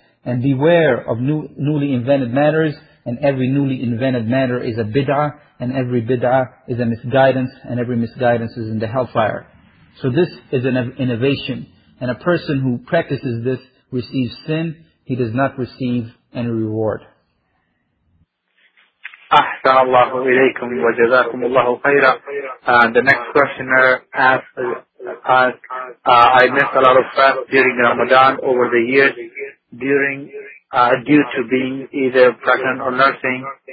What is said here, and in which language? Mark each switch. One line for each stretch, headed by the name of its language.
English: And beware of newly invented matters, and every newly invented matter is a bid'ah, and every bid'ah is a misguidance, and every misguidance is in the hellfire. So this is an innovation. And a person who practices this receives sin, he does not receive any reward.
Arabic: أحسن الله إليكم وجزاكم الله خيرا.
English: The next questioner asked, I missed a lot of fast during Ramadan over the years due to being either pregnant or nursing.